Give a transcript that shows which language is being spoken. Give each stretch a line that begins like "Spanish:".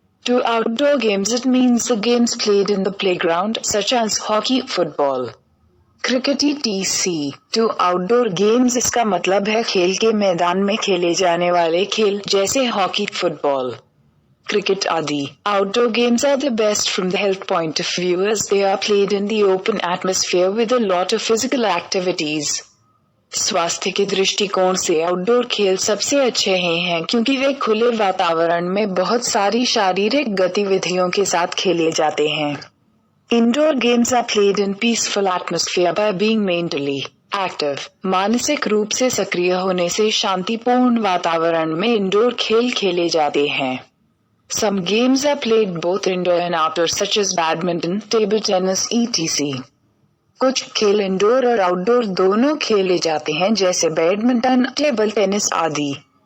English: Two outdoor games. It means the games played in the playground such as hockey, football, cricket etc. Two outdoor games.
Hindi: इसका मतलब है खेल के मैदान में खेले जाने वाले खेल जैसे हॉकी, फुटबॉल, cricket आदि.
English: Outdoor games are the best from the health point of view as they are played in the open atmosphere with a lot of physical activities.
Hindi: स्वास्थ्य के दृष्टिकोण से आउटडोर खेल सबसे अच्छे हैं क्योंकि वे खुले वातावरण में बहुत सारी शारीरिक गतिविधियों के साथ खेले जाते हैं.
English: Indoor games are played in peaceful atmosphere by being mentally active.
Hindi: मानसिक रूप से सक्रिय होने से शांतिपूर्ण वातावरण में इंडोर खेल खेले जाते हैं.
English: Some games are played both indoor and outdoor such as badminton, table tennis etc.
Hindi: कुछ खेल इंडोर और आउटडोर दोनों खेले जाते हैं जैसे बैडमिंटन, टेबल टेनिस आदि.